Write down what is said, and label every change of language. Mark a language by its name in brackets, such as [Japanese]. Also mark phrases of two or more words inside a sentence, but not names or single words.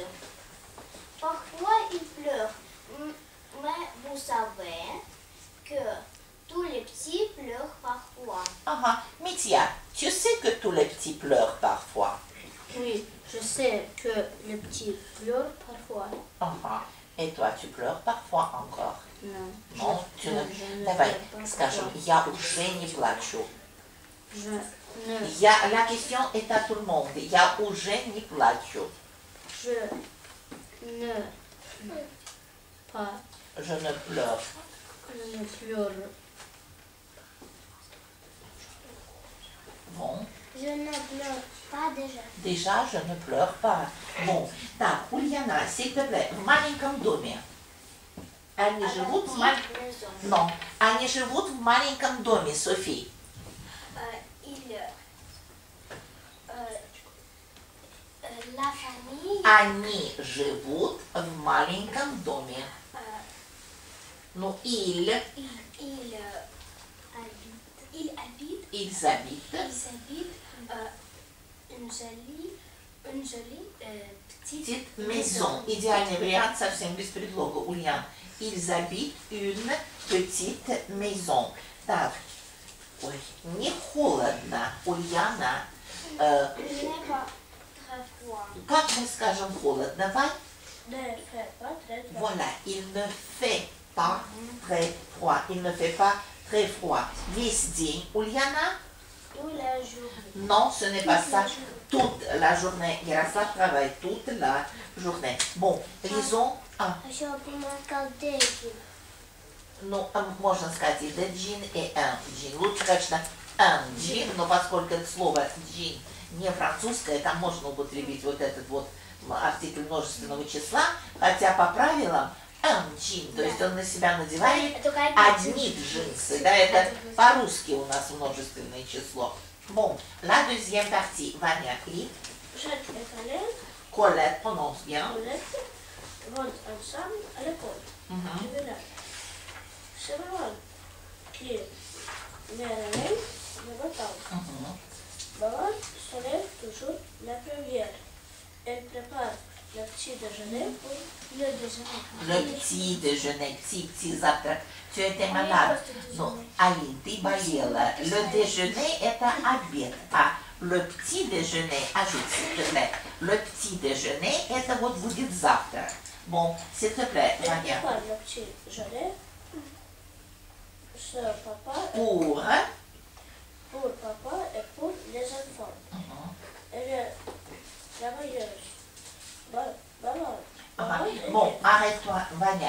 [French] Parfois, il pleure, mais vous savez que tous les petits pleurent parfois. Mithia, tu sais que tous les petits pleurent parfois. Oui, je sais que les petits pleurent parfois. Et toi, tu pleures parfois encore. Non. Non, tu не... je ne [Russian] Давай, [French] pleure pas [Russian] скажем, [French] parfois. [Russian] я уже не плачу. [French] Je ne, La question est à tout le monde. [Russian] Я уже не плачу. [French] je ne pas, Je ne pleure. je ne pleure. Bon, Je ne pleure pas déjà. déjà, je ne pleure pas. Bon, [Russian] так, Ульяна, [French] s'il te plaît, [Russian] в маленьком доме. Они живут в маленьком... [French] Maison. Non, [Russian] они живут в маленьком доме, Софи. [French] La famille, [Russian] Они живут в маленьком доме. Ну, [French] il habite ils habitent une jolie petite petite maison. [Russian] Идеальный вариант совсем без предлога, Ульян. [French] Ils habitent une petite maison. [Russian] Так, ой, не холодно, Ульяна. [French] Il n'est pas très froid. [Russian] Как мы скажем холодно, Вань? [French] Ne fais pas très froid. Voilà, il ne fait pas très froid. Il ne fait pas très froid. [Russian] Весь день, Ульяна? [French] Toute la journée. Non, ce n'est pas ça. Toute la journée. Ярослав travaille toute la journée. Bon, lisons. [Russian] Еще помогал Дэвид. Ну, можно сказать и the джин, и un джин. Лучше, конечно, un джин, но поскольку это слово джин не французское, там можно употребить вот этот вот артикль множественного числа, хотя по правилам un джин, то есть он на себя надевает одни джинсы, да, это по-русски у нас множественное число. [French] Bon, la deuxième partie, Vania, lit. Jacques et Colette, Colette prononce bien. Colette vont ensemble à l'école du village. C'est maman qui met la main de vacances. Maman se lève toujours la première. Elle prépare le petit déjeuner pour le déjeuner. Le petit déjeuner, petit завтрак. Tu étais malade. Non, Aline, [Russian] ты болела. [French] Le déjeuner [Russian] это обед, а [French] le petit déjeuner, ajoute s'il te plaît. Le petit déjeuner [Russian] это вот будет завтрак. [French] Bon, s'il te plaît, Elle Vania. prépare le petit déjeuner pour papa et pour les enfants. Elle est travailleuse. Maman. Bon, arrête-toi, Vania.